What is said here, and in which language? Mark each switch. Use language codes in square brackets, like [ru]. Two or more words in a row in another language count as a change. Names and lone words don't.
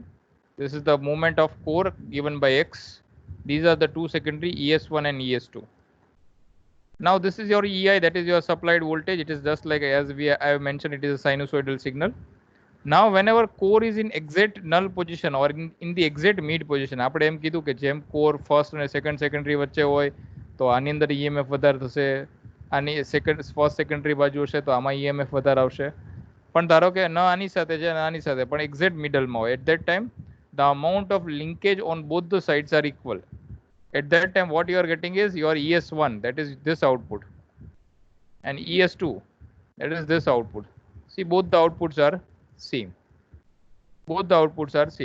[en] This is the moment of core given by X. These are the two secondary, ES1 and ES2. Now this is your EI, that is your supplied voltage. It is just like as I have mentioned, it is a sinusoidal signal. Now whenever core is in exact null position or in the exact mid position, [gu] આપણે એમ કીધું કે જેમ [en] core first [gu] અને second secondary વચ્ચે હોય તો આની અંદર EMF વધારે થશે, આની [en] first secondary [gu] બાજુ હશે તો આમાં EMF વધારે આવશે. પણ ધારો કે ન આની સાથે છે ન આની સાથે, પણ [en] exact middle [gu] માં હોય, [en] at that time the amount of linkage on both the sides are equal. At that time what you are getting is your ES1, that is this output, and ES2, that is this output. See, both the outputs are same. Both the outputs are same.